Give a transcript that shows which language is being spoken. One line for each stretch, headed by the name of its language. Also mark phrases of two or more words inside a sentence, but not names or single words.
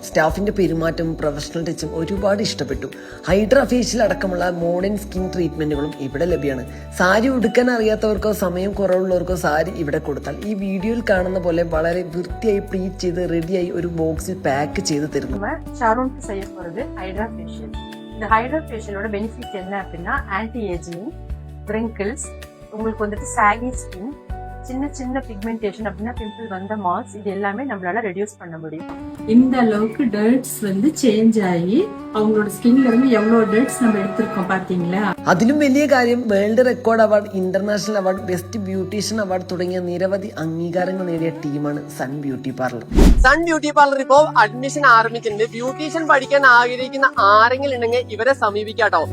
Malayalam: സ്റ്റാഫിന്റെ പെരുമാറ്റവും
English: professional touch
Malayalam: ഒരുപാട് ഇഷ്ടപ്പെട്ടു.
English: hydra facial
Malayalam: അടക്കമുള്ള
English: modern skin treatments
Malayalam: ഇവിടെ ലഭ്യമാണ്. സാരി ഉടുക്കാൻ അറിയാത്തവർക്കോ സമയം കുറവുള്ളവർക്കോ സാരി ഇവിടെ കൊടുത്താൽ ഈ വീഡിയോയിൽ കാണുന്ന പോലെ വളരെ വൃത്തിയായി പ്ലീറ്റ് ചെയ്ത് റെഡിയായി ഒരു ബോക്സിൽ പാക്ക് ചെയ്ത് തരുന്നു.
Tamil: ஷாரோனுக்கு செய்ய போறது
English: hydra facial.
Tamil: இந்த
English: hydra facial benefit
Tamil: என்ன அப்படின்னா
English: anti aging,
Tamil: wrinkles, உங்களுக்கு வந்துட்டு
English: saggy skin,
Tamil: சின்ன சின்ன பிக்மெண்டேஷன் அப்படின்னா பிம்பிள் வந்த மார்க்ஸ், இது எல்லாமே நம்மளால ரெடியூஸ் பண்ண முடியும். இந்த அளவுக்கு டர்ட்ஸ் வந்து சேஞ்ச் ஆகி அவங்களோட ஸ்கின்ல இருந்து எவ்வளவு டர்ட்ஸ் நம்ம எடுத்திருக்கோம் பாத்தீங்களா.
Malayalam: അതിലും വലിയ കാര്യം
English: world record award, international award, best beautician award
Malayalam: തുടങ്ങിയ നിരവധി അംഗീകാരങ്ങൾ നേടിയ ടീമാണ് സൺ ബ്യൂട്ടി പാർലർ. സൺ ബ്യൂട്ടി പാർലർ ഇപ്പോൾ അഡ്മിഷൻ ആരംഭിച്ചിട്ടുണ്ട്. ബ്യൂട്ടീഷ്യൻ പഠിക്കാൻ ആഗ്രഹിക്കുന്ന ആരെങ്കിലും ഉണ്ടെങ്കിൽ ഇവരെ സമീപിക്കാട്ടോ.